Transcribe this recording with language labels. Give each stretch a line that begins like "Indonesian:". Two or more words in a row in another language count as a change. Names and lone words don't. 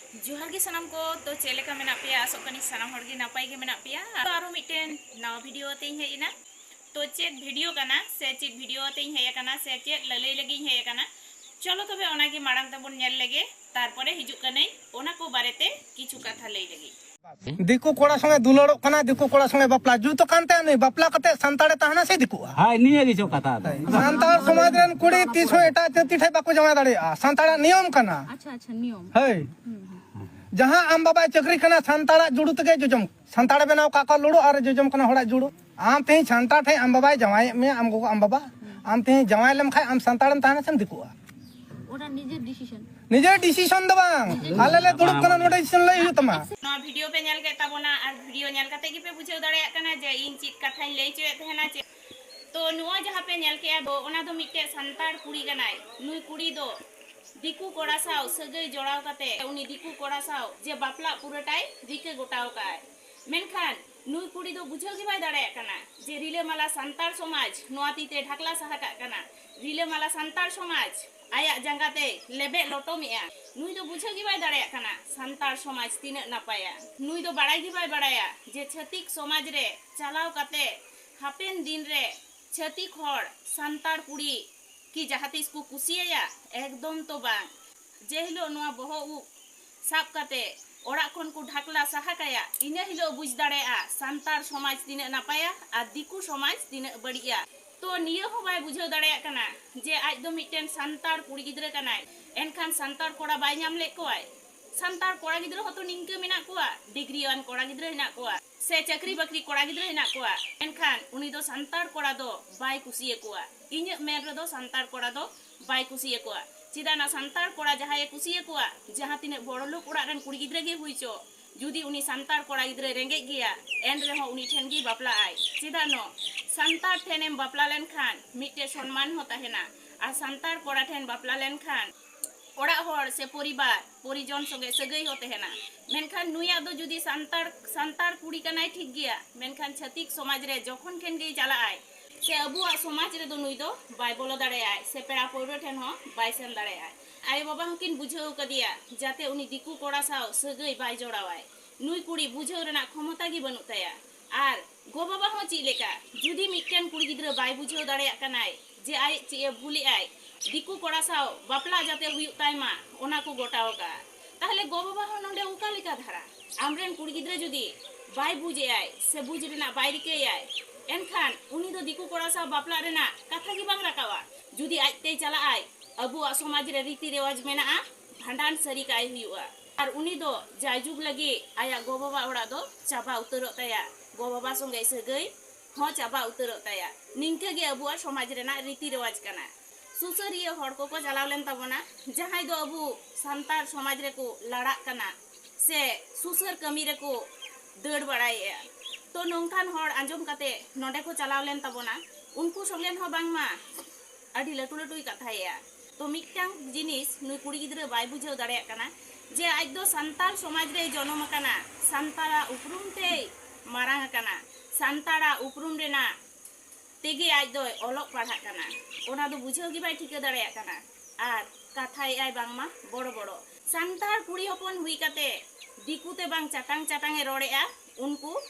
Santali: जोहार गे सानाम को तो चेलेका मेना पिया आसोक कनी सानाम हर गे नापाय गे मेना पिया आरो मिटेन नवा वीडियो तेई हेइना तो चेक वीडियो कना से चेक वीडियो तेई हेय कना से चेक ललई लगी हेय कना चलो तबे ओना गे माड़ांग तबन नेल लेगे तारपरे हिजुक कनै ओना को बारेते किछु कथा लई लगी दिकु कोड़ा संगे दुलड़ो कना दिकु कोड़ा संगे बापला जुतो कानते नहीं बापला कते संताड़े तहना से दिकु हाय निये गिचो कथा संताड़ समाज रेन कुड़ी तीसो एटा जाति ठे बाको जमा दाड़े संताड़ा नियम कना
Hindi: अच्छा नियम है जहां आम बाबा चक्री कना संताड़ा जुड़ू तके जोजम संताड़ बनाव काका लुड़ो और जोजम कना होड़ा जुड़ो आम ते संताड़ ठे आम बाबा जमाय में आम गो आम बाबा आम ते जमाय लम खाय आम संताड़न तहना से दिकु ओटा निजे डिसीजन द बांग आले ले दुड़ुब कना नोडे डिसीजन लई हु तमा नवा वीडियो पे नेल के ताबोना और वीडियो नेल कते गे पे बुझेव दाड़े कना जे इन चित कथा लई चोए तहना चे तो नुआ जहां पे नेल के दो ओना दो मिटे संताड़ कुड़ी गनाय नुई कुड़ी दो दिकु कोड़ा साव सगई जोड़ाव कते उनी दिकु कोड़ा साव जे बापला पुरटाय रिके गोटाव काय मेनखान नुई कुड़ी दो बुझेव गे बाय दाड़े कना जे रिले माला संताड़ समाज नोआ तीते ढाकला सहा का कना रिले माला संताड़ समाज आया जंगाते लेबे लोटो मिया नुई दो बुझेव गे बाय दाड़े कना संताड़ समाज तिने नापाया नुई दो बाड़ाय गे बाय बाड़ाया जे छतिक समाज रे चालाव कते हापेन दिन रे छतिक हड़ संताड़ कुड़ी कि जहातीस को कुसिया एकदम तो बांग जे हिलो नोआ बहो उ साब कते ओड़ा खन को ढाकला सहा काया इने हिलो बुझ दाड़ेआ संताड़ समाज तिने नापाया आ दिकु समाज तिने बड़िया तो नियो हो बाय बुझेव दाड़ेया कना जे आज दो मिटेन संताड़ कुड़ी गिद्रे कनाय एनखान संताड़ कोड़ा बाय नाम ले कोय संताड़ कोड़ा गिद्रे हतो निंके मेना कोआ डिग्रीवान कोड़ा गिद्रे हेना कोआ से चक्री बकरी कोड़ा गिद्रे हेना कोआ एनखान उनी दो संताड़ कोड़ा दो बाय कुसिये कोआ इने मेन रे दो संताड़ कोड़ा दो बाय कुसिये कोआ चिदा ना संताड़ कोड़ा जहां ये कुसिये कोआ जहां तिने बड़ो लोक ओड़ा रन कुड़ी गिद्रे गे हुइचो जुदी उनी संताड़ कोड़ा गिद्रे रेंगे गिया एन रे हो उनी ठेन गी बापला आय चिदा नो संताड़ ठेनेम बापला लेन खान मिटे सम्मान होता है ना आ संताड़ कोड़ा ठेन बापला लेन खान ओड़ा होड़ से परिवार परिजन संगे सगई होते है ना मेनखान नुया दो जुदी संताड़ कुड़ी कनाय ठीक गया मेनखान छतिक समाज रे जखन ठेन गे चला आय से अबुआ समाज रे दो नुई दो बाय बोलो दाड़े आय से पेड़ा पोरो ठेन हो बाय सेन दाड़े आय आय बाबा हकिन बुझाव कदिया जाते उनी दिकु कोड़ा साव सगई बाय जोड़ावाय नुई कुड़ी बुझाव रेना क्षमता गी बनु ताया आर गो बाबा हो ची लेका जुदी मिटन कुड़ी गिद्रा बाय बुझाव दाड़े कनाय जे आय चे भूली आय दिकु कोड़ा साव बापला जाते हुई ताइमा ओना को गोटाव का ताहले गो बाबा हो नोंडे उका लेका धारा आमरेन कुड़ी गिद्रा जुदी बाय बुझे आय से बुझ रेना बाय रिके आय एनखान उनी दो दिकु कोड़ा साव बापला रेना कथा गी बांग राकावा जुदी आजते चला आय अबुआ समाज रे रीति रिवाज मेना भांडान सरी काय हुआ और उनी दो जायजुग लगी आया गो बाबा ओड़ा दो चाबा उतरो ताया गो बाबा संगे सगई हो चाबा उतरो ताया निंके गे अबुआ समाज रेना रीति रिवाज कना सुसरिया हड़ को चलाव लेन तबना जहां दो अबु संतार समाज रे को लड़ा कना से सुसर कमी रे को दड़ बड़ाया तो नोंखान हड़ आंजम कते नोडे को चलाव लेन तबना उनको संगेन हो बांगमा अडी लटू लटुई कथाया तो मिटांग जिनिस नुई कुड़ी गिद्रा बाय बुझाव दाड़े कना जे आज दो संताल समाज रे जन्म कना संतारा उपरुम ते मारांग कना संतारा उपरुम रेना तेगे आज दो ओलोक पढ़ा कना ओना दो बुझाव गी बाय ठिका दाड़े कना आर कथाय आय बांगमा बड़ो बड़ो संतार कुड़ी हपन हुई कते दिकुते बांग चाटांग चाटांगे रोड़ेआ उनको